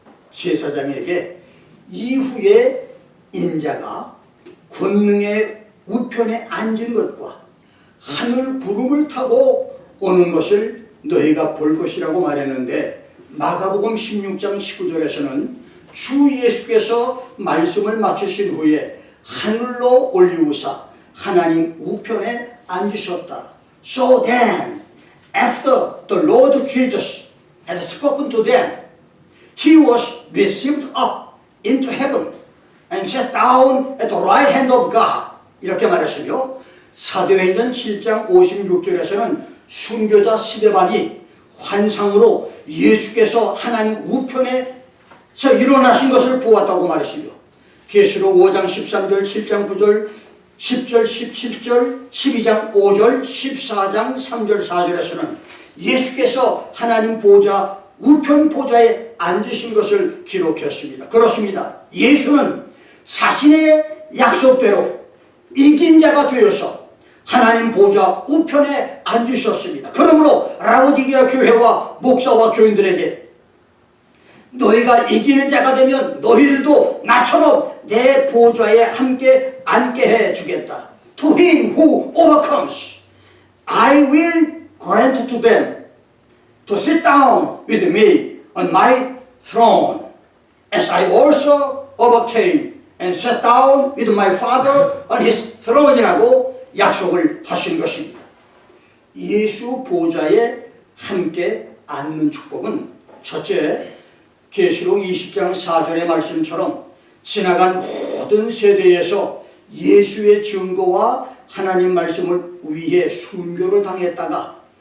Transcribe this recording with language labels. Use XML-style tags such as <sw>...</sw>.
<ko>대제사장에게 이후에 인자가 권능의 우편에 앉은 것과 하늘 구름을 타고 오는 것을 너희가 볼 것이라고 말했는데, 마가복음 16장 19절에서는 주 예수께서 말씀을 마치신 후에 하늘로 올리우사 하나님 우편에 앉으셨다.</ko> <en>So then, after the Lord Jesus had spoken to them, he was received up into heaven and sat down at the right hand of God.</en> <ko>이렇게 말했으며, 사도행전 7장 56절에서는 순교자 스데반이 환상으로 예수께서 하나님 우편에서 일어나신 것을 보았다고 말했으며, 계시록 5장 13절, 7장 9절, 10절, 17절, 12장 5절, 14장 3절, 4절에서는 예수께서 하나님 보좌, 우편 보좌에 앉으신 것을 기록했습니다. 그렇습니다. 예수는 자신의 약속대로 이긴 자가 되어서 하나님 보좌 우편에 앉으셨습니다. 그러므로 라오디게아 교회와 목사와 교인들에게 너희가 이기는 자가 되면 너희들도 나처럼 내 보좌에 함께 앉게 해주겠다.</ko> <en>To him who overcomes, I will grant to them to sit down with me on my throne, as I also overcame and sat down with my Father on his throne이라고</en> <ko>약속을 하신 것입니다. 예수 보좌에 함께 앉는 축복은 첫째, 계시록 20장 4절의 말씀처럼 지나간 모든 세대에서 예수의 증거와 하나님 말씀을 위해 순교를 당했다가</ko>